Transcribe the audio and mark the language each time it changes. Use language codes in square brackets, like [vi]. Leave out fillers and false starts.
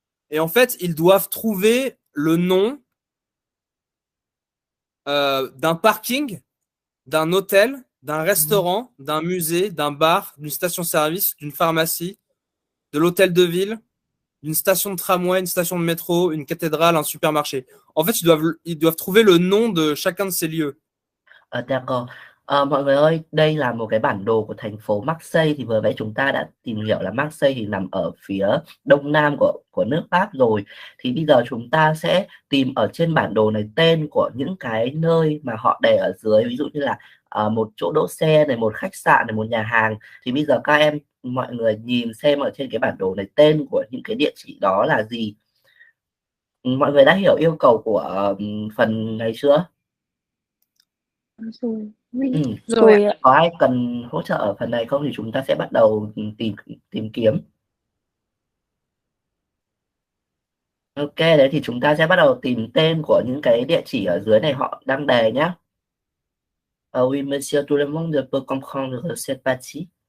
[fr] Et en fait, ils doivent trouver le nom d'un parking, d'un hôtel, d'un restaurant, d'un musée, d'un bar, d'une station-service, d'une pharmacie, de l'hôtel de ville, d'une station de tramway, une station de métro, une cathédrale, un supermarché. En fait, ils doivent trouver le nom de chacun de ces lieux. D'accord. [vi] Mọi người ơi, đây là một cái bản đồ của thành phố Marseille. Thì vừa nãy chúng ta đã tìm hiểu là Marseille thì nằm ở phía đông nam của nước Pháp rồi. Thì bây giờ chúng ta sẽ tìm ở trên bản đồ này tên của những cái nơi mà họ để ở dưới. Ví dụ như là một chỗ đỗ xe này, một khách sạn này, một nhà hàng. Thì bây giờ mọi người nhìn xem ở trên cái bản đồ này tên của những cái địa chỉ đó là gì. Mọi người đã hiểu yêu cầu của phần này chưa? Rồi. Oui. Ừ. Rồi ạ. Có ai cần hỗ trợ ở phần này không thì chúng ta sẽ bắt đầu tìm kiếm. Ok, đấy thì chúng ta sẽ bắt đầu tìm tên của những cái địa chỉ ở dưới này họ đang đề nhé. [fr] Oui, monsieur, tout le monde peut comprendre cette partie.